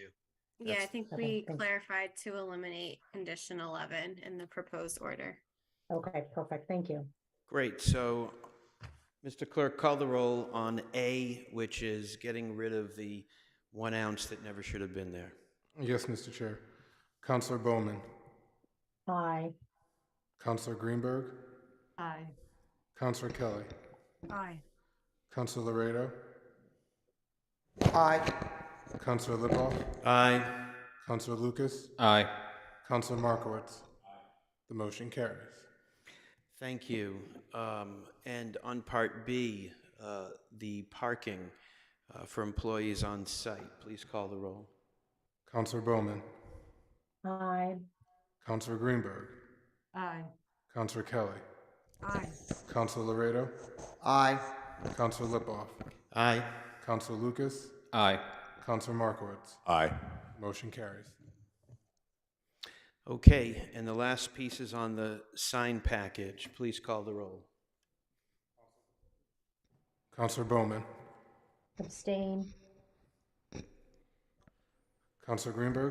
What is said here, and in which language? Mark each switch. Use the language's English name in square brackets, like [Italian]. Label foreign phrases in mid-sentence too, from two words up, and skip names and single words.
[English] Yeah, I think we clarified to eliminate condition 11 in the proposed order. Okay, perfect. Thank you. Great. So, Mr. Clerk, call the roll on A, which is getting rid of the 1 ounce that never should have been there. Yes, Mr. Chair. Councilor Bowman. Aye. Councilor Greenberg. Aye. Councilor Kelly. Aye. Councilor Laredo. Aye. Councilor Lipoff. Aye. Councilor Lucas. Aye. Councilor Markowitz. The motion carries. Thank you. And on Part B, the parking for employees on site, please call the roll. Councilor Bowman. Aye. Councilor Greenberg. Aye. Councilor Kelly. Aye. Councilor Laredo. Aye. Councilor Lipoff. Aye. Councilor Lucas. Aye. Councilor Markowitz. Aye. Motion carries. Okay, and the last piece is on the sign package. Please call the roll. Councilor Bowman. Abstain. Councilor Greenberg.